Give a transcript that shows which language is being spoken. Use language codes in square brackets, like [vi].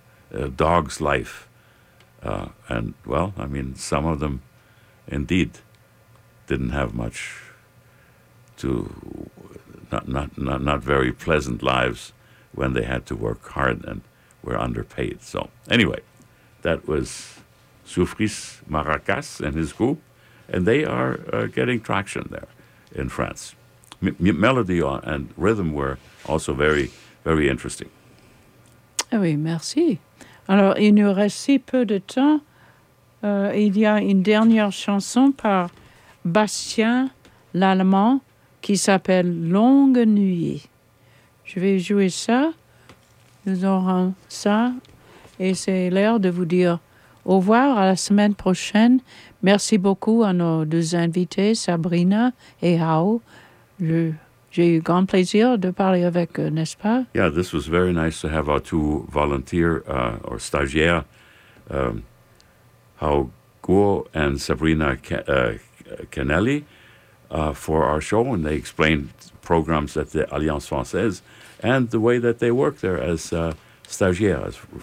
[en] Vie, Dog's Life, some of them indeed didn't have much not very pleasant lives when they had to work hard and were underpaid. So anyway, that was Soufris Maracas and his group, and they are getting traction there in France. Melody and rhythm were also very, very interesting. [fr] Oui, merci. Alors, il nous reste si peu de temps. Il y a une dernière chanson par Bastien l'Allemand qui s'appelle Longue Nuit. Je vais jouer ça. Nous aurons ça. Et c'est l'heure de vous dire au revoir à la semaine prochaine. Merci beaucoup à nos deux invités, Sabrina et Hao. J'ai eu grand plaisir de parler avec eux, n'est-ce pas? [en] Yeah, this was very nice to have our two volunteers, or stagiaires, Hao Guo and Sabrina Canelli, for our show. And they explained programs at the Alliance Française and the way that they work there as stagiaires.